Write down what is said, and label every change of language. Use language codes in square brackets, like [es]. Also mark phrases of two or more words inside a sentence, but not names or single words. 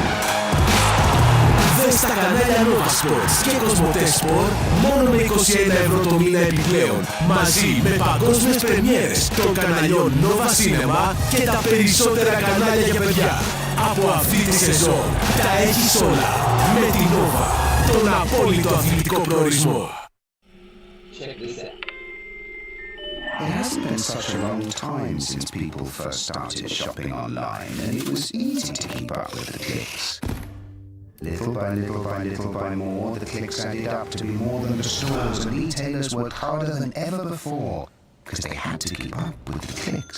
[el] Δες τα κανάλια Nova Sports και Κοσμοτέ Sport μόνο με 21€ το μήνα επιπλέον. Μαζί με παγκόσμιες πρεμιέρες των καναλιών Nova Cinema και τα περισσότερα κανάλια για παιδιά. Από αυτή τη σεζόν τα έχεις όλα με τη Nova, τον απόλυτο αθλητικό προορισμό. [en] Check this out. It hasn't been such a long time since people first started shopping online, and it was easy to keep up with the clicks. Little by little by little by more, the clicks added up to be more than the stores and retailers worked harder than ever before, because they had to keep up with the clicks.